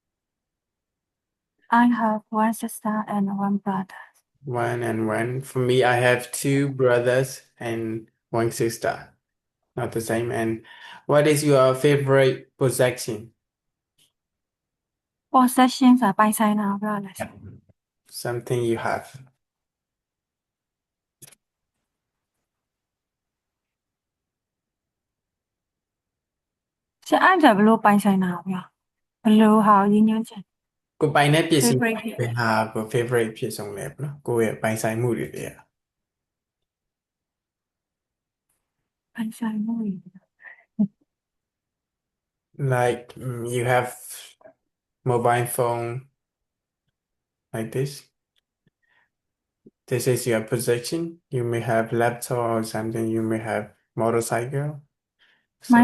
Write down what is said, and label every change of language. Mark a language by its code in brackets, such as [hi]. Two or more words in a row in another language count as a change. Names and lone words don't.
[en] I have one sister and one brother. One and one. For me, I have two brothers and one sister. Not the same. And what is your favorite possession? [my] Possessions ပိုင်ဆိုင်တာပြောလဲ [en] Something you have. [my] ရှင်အဲ့ဒါဘလို့ပိုင်ဆိုင်တာပြောဘလို့ဟာကိုရင်းညွှန်းချင် ကိုယ်ပိုင်တဲ့ပစ္စည်း favorite ဖြစ် ဘယ်ဟာကို favorite အဖြစ်ဆုံးလဲပေါ့နော်ကိုယ့်ရဲ့ပိုင်ဆိုင်မှုတွေတည်း ပိုင်ဆိုင်မှုတွေ [en] like you have mobile phone like this is your possession. You may have laptop or something. You may have motorcycle. My